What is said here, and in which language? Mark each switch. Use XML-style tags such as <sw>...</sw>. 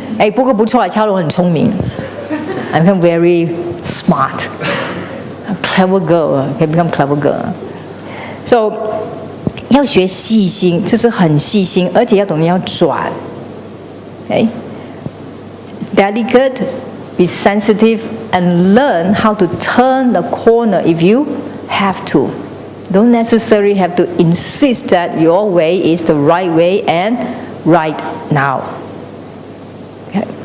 <zh>不过不错啊，敲锣很聪明。</zh> <en>I become very smart, a clever girl. I become clever girl.</en> <zh>So 要学细心，这是很细心，而且要懂得要转。</zh> <en>Delicate, be sensitive, and learn how to turn the corner if you have to. Don't necessarily have to insist that your way is the right way and right now. Okay.</en>